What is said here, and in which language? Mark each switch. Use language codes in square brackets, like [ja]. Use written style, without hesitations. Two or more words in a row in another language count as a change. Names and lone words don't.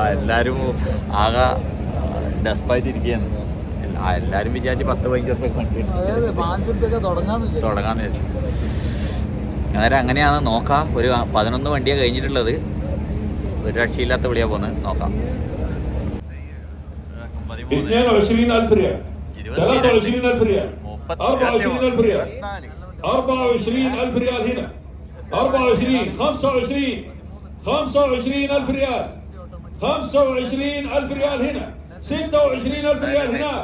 [ml] എല്ലാവരും ആകെ ഡെസ്പായിട്ടിരിക്കുകയാണ്. എല്ലാവരും വിചാരിച്ച് 10-15 റുപ്യക്ക് വണ്ടി തുടങ്ങാന്ന് വിചാരിച്ചു. അന്നേരം അങ്ങനെയാണ് നോക്കാം. ഒരു 11 വണ്ടിയാണ് കഴിഞ്ഞിട്ടുള്ളത്. ഒരു രക്ഷയില്ലാത്ത വിളിയാ പോകുന്നത്. നോക്കാം. [ar] 22,000 ريال. 23,000 ريال. 24,000 ريال. 24,000 ريال هنا. 24 25,000 ريال. 25,000 ريال هنا. 26,000 ريال هناك.